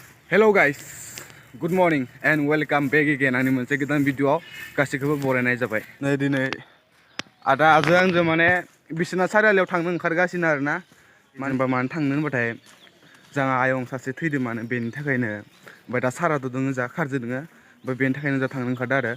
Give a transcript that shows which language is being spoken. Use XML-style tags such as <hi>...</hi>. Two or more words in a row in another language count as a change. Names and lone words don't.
<en>Hello guys, good morning and welcome back again.</en> <brx>आंनि मोनसे गोदान भिडिअआव गासैखौबो बरायनाय जाबाय। नै दिनै आदा आजो आंजों माने बिसोरना सारियालियाव थांनो ओंखारगासिनो आरोना। मानो थांनो होनबाथाय जोंहा आयं सासे थैदों माने बेनि थाखायनो ओमफ्राय दा सारादु दोङो जा खारजो दोङो ओमफ्राय बेनि थाखायनो जा थांनो ओंखारदों आरो।</brx>